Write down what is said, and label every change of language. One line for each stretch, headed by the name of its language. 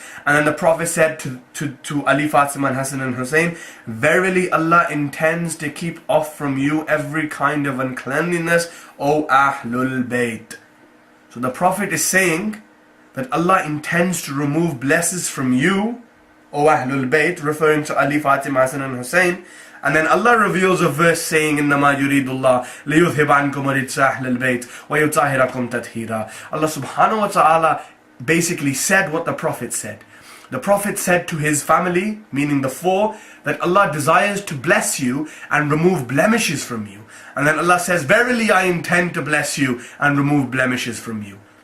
English: And then the Prophet said to Ali, Fatima and Hassan and Hussein, verily Allah intends to keep off from you every kind of uncleanliness, O Ahlul Bayt. So the Prophet is saying that Allah intends to remove blesses from you, O Ahlul Bayt, referring to Ali, Fatima, Hassan and Hussein. And then Allah reveals a verse saying,
Arabic: إِنَّمَا يُرِيدُ اللَّهُ لِيُذْهِبَ عَنْكُمْ رِجْسَ أَهْلِ الْبَيْتِ وَيُطَهِّرَكُمْ تَطْهِيرًا.
English: Allah subhanahu wa ta'ala basically said what the Prophet said. The Prophet said to his family, meaning the 4, that Allah desires to bless you and remove blemishes from you. And then Allah says, verily I intend to bless you and remove blemishes from you.